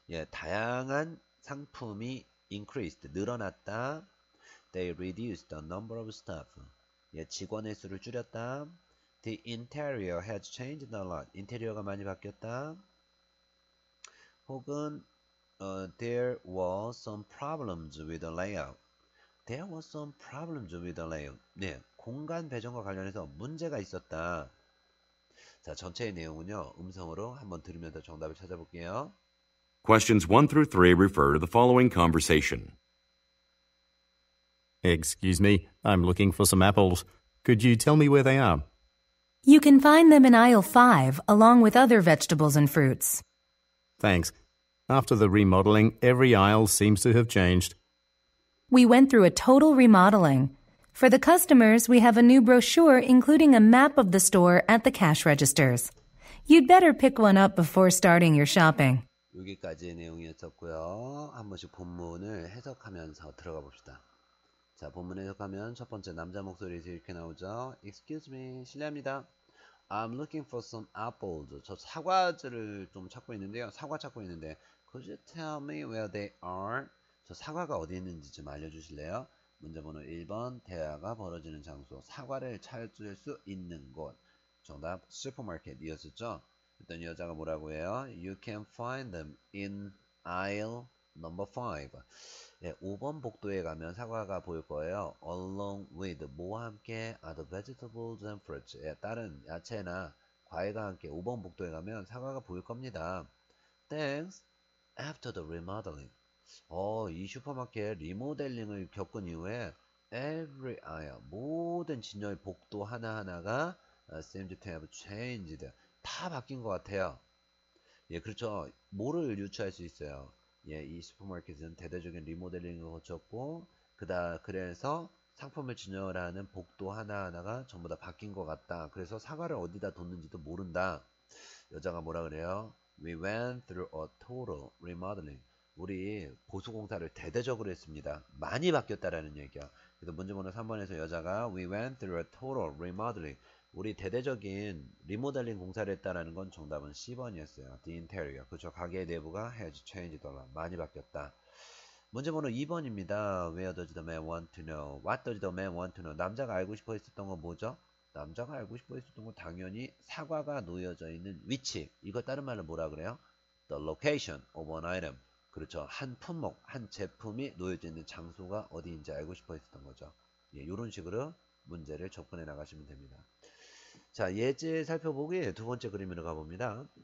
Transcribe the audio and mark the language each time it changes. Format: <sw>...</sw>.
<ko>다양한 상품이</ko> <en>increased,</en> <ko>늘어났다.</ko> <en>They reduced the number of staff.</en> <ko>직원의 수를 줄였다.</ko> <en>The interior has changed a lot.</en> <ko>인테리어가 많이 바뀌었다. 혹은</ko> <en>there were some problems with the layout. There were some problems with the layout.</en> <ko>공간 배정과 관련해서 문제가 있었다. 자, 전체의 내용은요. 음성으로 한번 들으면서 정답을 찾아볼게요.</ko> <en>Questions 1 through 3 refer to the following conversation. Excuse me, I'm looking for some apples. Could you tell me where they are? You can find them in aisle 5 along with other vegetables and fruits. Thanks. After the remodeling, every aisle seems to have changed. We went through a total remodeling. For the customers, we have a new brochure including a map of the store at the cash registers. You'd better pick one up before starting your shopping.</en> <ko>여기까지의 내용이었었고요. 한 번씩 본문을 해석하면서 들어가 봅시다. 자, 본문 해석하면 첫 번째 남자 목소리에서 이렇게 나오죠.</ko> <en>Excuse me,</en> <ko>실례합니다.</ko> <en>I'm looking for some apples.</en> <ko>저 사과들을 좀 찾고 있는데요. 사과 찾고 있는데</ko> <en>Could you tell me where they are?</en> <ko>저 사과가 어디 있는지 좀 알려주실래요? 문제번호 1번 대화가 벌어지는 장소 사과를 찾을 수 있는 곳 정답 슈퍼마켓이었었죠. 일단 여자가 뭐라고 해요?</ko> <en>You can find them in aisle number 5.</en> <ko>예, 5번 복도에 가면 사과가 보일 거예요.</ko> <en>Along with</en> <ko>뭐와 함께</ko> <en>other vegetables and fruits.</en> <ko>예, 다른 야채나 과일과 함께 5번 복도에 가면 사과가 보일 겁니다.</ko> <en>Thanks. After the remodeling.</en> <ko>이 슈퍼마켓 리모델링을 겪은 이후에</ko> <en>every aisle</en> <ko>모든 진열 복도 하나하나가</ko> <en>seemed to have changed.</en> <ko>다 바뀐 것 같아요. 예, 그렇죠. 뭐를 유추할 수 있어요? 예, 이 슈퍼마켓은 대대적인 리모델링을 거쳤고, 그래서 상품을 진열하는 복도 하나하나가 전부 다 바뀐 것 같다. 그래서 사과를 어디다 뒀는지도 모른다. 여자가 뭐라 그래요?</ko> <en>We went through a total remodeling.</en> <ko>우리 보수공사를 대대적으로 했습니다. 많이 바뀌었다라는 얘기야. 그래서 문제번호 3번에서 여자가</ko> <en>We went through a total remodeling.</en> <ko>우리 대대적인 리모델링 공사를 했다라는 건 정답은 C번이었어요.</ko> <en>The interior.</en> <ko>그렇죠. 가게의 내부가</ko> <en>has changed a lot.</en> <ko>많이 바뀌었다. 문제번호 2번입니다.</ko> <en>Where does the man want to know? What does the man want to know?</en> <ko>남자가 알고 싶어 했었던 건 뭐죠? 남자가 알고 싶어 했었던 건 당연히 사과가 놓여져 있는 위치. 이거 다른 말로 뭐라 그래요?</ko> <en>The location of an item.</en> <ko>그렇죠. 한 품목, 한 제품이 놓여져 있는 장소가 어디인지 알고 싶어 했었던 거죠. 예, 이런 식으로 문제를 접근해 나가시면 됩니다. 자, 예제 살펴보기 두 번째 그림으로 가봅니다.</ko>